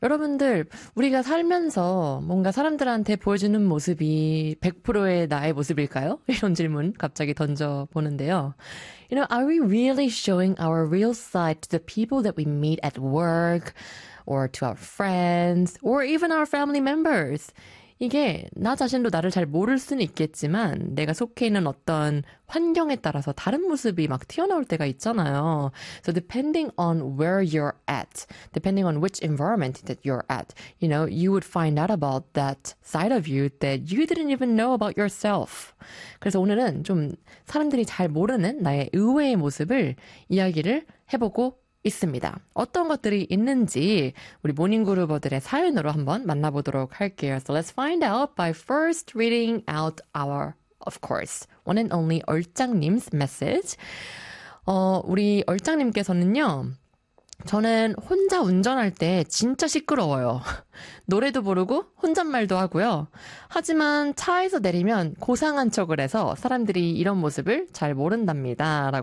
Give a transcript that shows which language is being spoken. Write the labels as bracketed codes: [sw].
[ko] 여러분들, 우리가 살면서 뭔가 사람들한테 보여주는 모습이 100%의 나의 모습일까요? 이런 질문 갑자기 던져보는데요. [en] You know, are we really showing our real side to the people that we meet at work, or to our friends, or even our family members? [ko] 이게 나 자신도 나를 잘 모를 수는 있겠지만 내가 속해 있는 어떤 환경에 따라서 다른 모습이 막 튀어나올 때가 있잖아요. [en] So depending on where you're at, depending on which environment that you're at, you know, you would find out about that side of you that you didn't even know about yourself. [ko] 그래서 오늘은 좀 사람들이 잘 모르는 나의 의외의 모습을 이야기를 해보고 있습니다. 어떤 것들이 있는지 우리 모닝그루버들의 사연으로 한번 만나보도록 할게요. [en] So let's find out by first reading out our, of course, one and only 얼짱님's message. [ko] 우리 얼짱님께서는요, 저는 혼자 운전할 때 진짜 시끄러워요. 노래도 부르고 혼잣말도 하고요. 하지만 차에서 내리면 고상한 척을 해서 사람들이 이런 모습을 잘 모른답니다.